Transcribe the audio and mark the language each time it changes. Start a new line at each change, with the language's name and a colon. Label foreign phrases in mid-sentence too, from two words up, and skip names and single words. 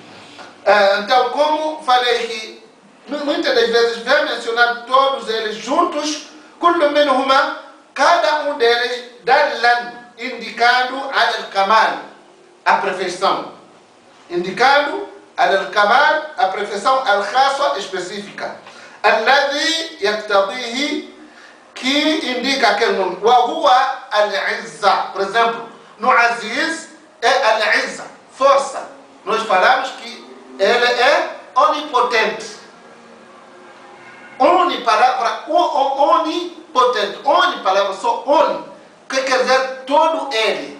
Portuguese: Então, como falei que muitas das vezes vem mencionar todos eles juntos,
Arabic: كل منهما,
Portuguese: cada um deles, dalan, indicando al-kamal, a perfeição. Indicando al-kamal, a perfeição al-khassa, específica.
Arabic: الذي يقتضيه,
Portuguese: que indica aquele nome.
Arabic: وهو العزة.
Portuguese: Por exemplo, no Aziz é al-izza, força. Nós falamos que ele é onipotente. Oni, palavra onipotente. Oni, palavra só oni, que quer dizer todo ele.